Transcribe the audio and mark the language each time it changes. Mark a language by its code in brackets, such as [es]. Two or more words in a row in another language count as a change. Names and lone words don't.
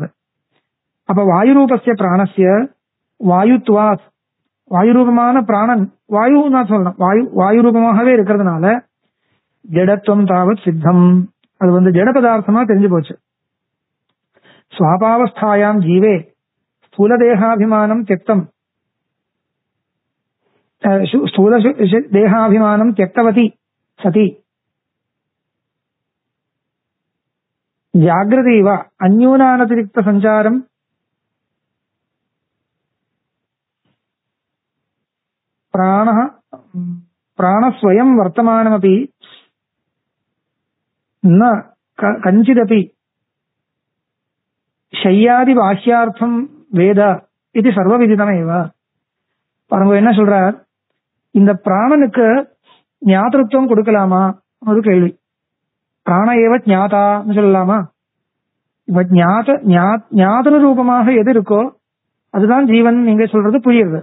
[ta] அப்ப [sa] वायु रूपस्य प्राणस्य वायुत्वात् [ta] வாயு ரூபமான பிராணன் வாயு நான் சொல்லணும், வாயு ரூபமாகவே இருக்கிறதுனால [sa] जडत्वं तावत् सिद्धम्. [ta] அது ஜட பதார்த்தமா தெரிஞ்சு போச்சு. [sa] स्वापावस्थायां जीवे स्थूल देहाभिमानं त्यक्तम् स्थूल देहाभिमानं त्यक्तवती सती जागृतिव अन्यूनानतिरिक्त संचारं प्राणस्वयं वर्तमानमपि न कंचिदपि शय्यादि बाह्यार्थं वेद இது சர்வவிதிதமேவ. [ta] பாருங்க என்ன சொல்றார், இந்த பிராணனுக்கு ஞாதத்துவம் கொடுக்கலாமா ஒரு கேள்வி. [sa] प्राण एव [ta] ஞாதான்னு சொல்லலாமா? இப்ப ஞாதன ரூபமாக எது இருக்கோ அதுதான் ஜீவன் நீங்க சொல்றது புரியுது.